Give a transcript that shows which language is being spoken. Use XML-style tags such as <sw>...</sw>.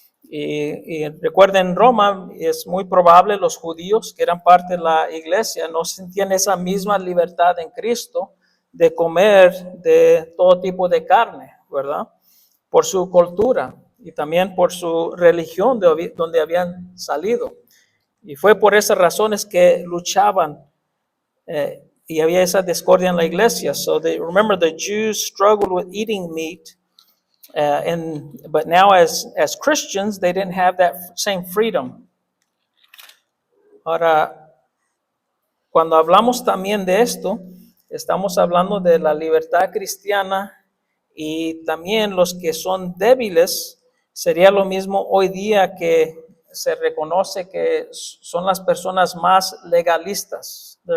<es>Y recuerden, en Roma es muy probable los judíos que eran parte de la iglesia no sentían esa misma libertad en Cristo de comer de todo tipo de carne, ¿verdad? Por su cultura y también por su religión de donde habían salido. Y fue por esas razones que luchaban y había esa discordia en la iglesia.</es> <en>So remember, the Jews struggled with eating meat. But now as Christians, they didn't have that same freedom.</en> <es>Ahora, cuando hablamos también de esto, estamos hablando de la libertad cristiana y también los que son débiles, sería lo mismo hoy día que se reconoce que son las personas más legalistas.</es>